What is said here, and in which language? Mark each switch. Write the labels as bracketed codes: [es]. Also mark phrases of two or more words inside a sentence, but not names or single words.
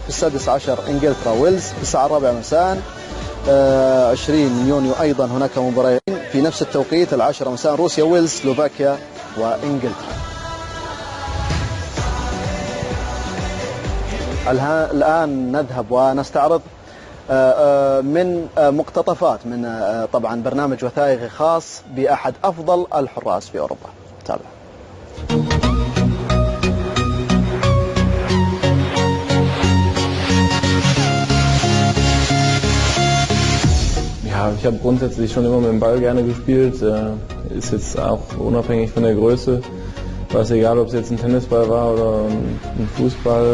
[ar] في 16 إنجلترا ويلز في الساعة 4 مساء. 20 من يونيو أيضا هناك مباريات في نفس التوقيت 10 مساء، روسيا ويلز سلوفاكيا وإنجلترا. الآن نذهب ونستعرض من مقتطفات من طبعا برنامج وثائقي خاص بأحد أفضل الحراس في أوروبا. تابع. [de] Ja, ich habe grundsätzlich schon immer mit dem Ball gerne gespielt, ist jetzt auch unabhängig von der Größe, war es egal, ob es jetzt ein Tennisball war oder ein Fußball.